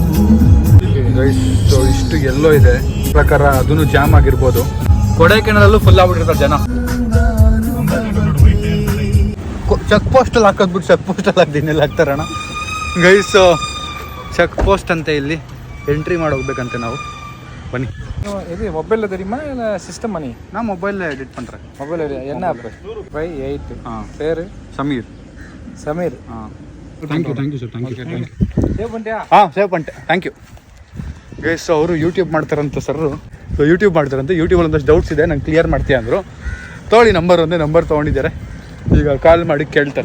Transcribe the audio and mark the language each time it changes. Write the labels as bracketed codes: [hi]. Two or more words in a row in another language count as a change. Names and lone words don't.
[kn] ಇಷ್ಟು ಎಲ್ಲೋ ಇದೆ ಪ್ರಕಾರ ಅದನ್ನು ಜಾಮ್ ಆಗಿರ್ಬೋದು. ಕೊಡೈಕೆನಾಲಲ್ಲೂ ಫುಲ್ ಆಗ್ಬಿಟ್ಟಿರ್ತಾರೆ ಜನ. ಚೆಕ್ ಪೋಸ್ಟಲ್ಲಿ ಹಾಕೋದ್ಬಿಟ್ಟು ಚೆಕ್ ಪೋಸ್ಟಲ್ಲಿ ಹಾಕ್ದಿನೆಲ್ಲ ಹಾಕ್ತಾರಣ್ಣ ಗೈಸ್. ಚೆಕ್ ಪೋಸ್ಟ್ ಅಂತೆ, ಇಲ್ಲಿ ಎಂಟ್ರಿ ಮಾಡಿ ಹೋಗ್ಬೇಕಂತೆ ನಾವು. ಬನ್ನಿ. [ta] இது மொபைல்ல தெரியுமா இல்ல சிஸ்டம் மணி? நான் மொபைல்ல எடிட் பண்றேன். மொபைல் என்ன ஆப்? 8 பேரு [en] Sameer. Thank you sir. [ta] ಸೇವ್ பண்ணியா? சேவ் பண்ணிட்டேன். [en] thank you guys. [kn] ಅವರು ಯೂಟ್ಯೂಬ್ ಮಾಡ್ತಾರಂತ ಸರ್. ಸೊ ಯೂಟ್ಯೂಬ್ ಮಾಡ್ತಾರಂತೆ. ಯೂಟ್ಯೂಬಲ್ಲಿ ಒಂದಷ್ಟು ಡೌಟ್ಸ್ ಇದೆ, ನಂಗೆ ಕ್ಲಿಯರ್ ಮಾಡ್ತೀಯ ಅಂದರು. ತೊಗೊಳ್ಳಿ ನಂಬರ್ ತೊಗೊಂಡಿದ್ದಾರೆ. ಈಗ ಕಾಲ್ ಮಾಡಿ ಕೇಳ್ತಾರೆ.